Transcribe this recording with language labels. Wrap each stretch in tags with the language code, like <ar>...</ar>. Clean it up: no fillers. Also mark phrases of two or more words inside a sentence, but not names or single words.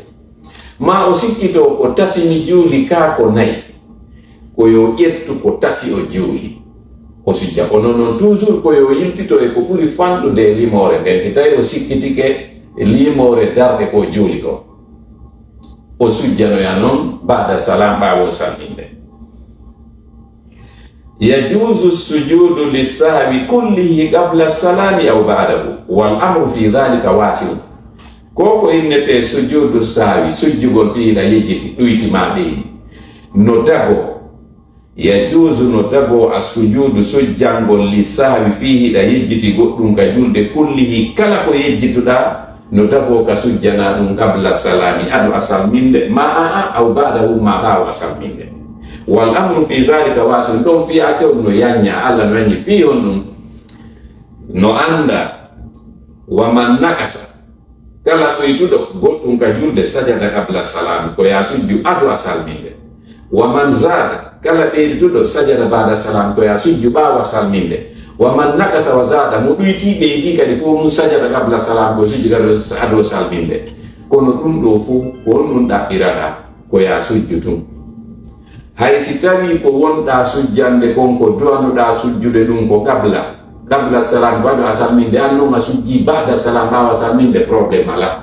<ff>Ma o sikkito ko tati mi juuli ka ko nayi, ko yo ƴettu ko tati o juuli o sujja. Kono noon toujours ko yo yiltito e ko ɓuri fanɗude e limore nden. Si tawi o sikkitike e limore darɗe ko juuli ko, o sujjanoya noon ba'da salam ɓaawo salminde.</ff> <ar>يجوز سجود السهو كله قبل السلام أو بعده والأمر في ذلك واسع.</ar> <ff>Koko innete</ff> <ar>سجود السهو,</ar> <ff>sujjugol fiila yejjiti ɗuyti ma ɓeydi, no dago yajuzu no dago</ff> <ar>السجود sujjangol للسهو فيه</ar> <ff>da yejjiti goɗɗum ka julde kullihi, kala ko yejjituɗa no dago ka sujjana ɗum</ff> <ar>قبل السلام</ar> <ff>adu a salminde, ma</ff> <ar>أو بعده</ar> <ff>ma ɓaawo a salminde.</ff> <ar>والأمر في ذلك واسع,</ar> <ff>ɗon fiya tew no yanya Allah no yanyi fi on ɗum no anda.</ff> <ar>ومن نقص,</ar> <ff>kala ɗoytuɗo goɗɗum ka julde</ff> <ar>سجد قبل السلام,</ar> <ff>ko ya sujju adu a salminde.</ff> <ar>ومن زاد,</ar> <ff>kala ɓeydituɗo</ff> <ar>سجد بعد السلام,</ar> <ff>ko ya sujju ɓaawo a salminde.</ff> <ar>ومن نقص وزاد,</ar> <ff>mo ɗuyti ɓeydi kadi fof mum</ff> <ar>سجد قبل السلام,</ar> <ff>ko sujju kadi ado salminde. Kono ɗum ɗo fof ko honɗum ɗaɓɓirata, ko ya sujju tun. Hay si tawi ko wonɗa sujjande kon ko duwanuɗa sujjude ɗum ko</ff> <ar>قبل السلام,</ar> <ff>ko ado a salminde, an noon a sujji</ff> <ar>بعد السلام</ar> <ff>ɓaawo a salminde, probléme ala.</ff>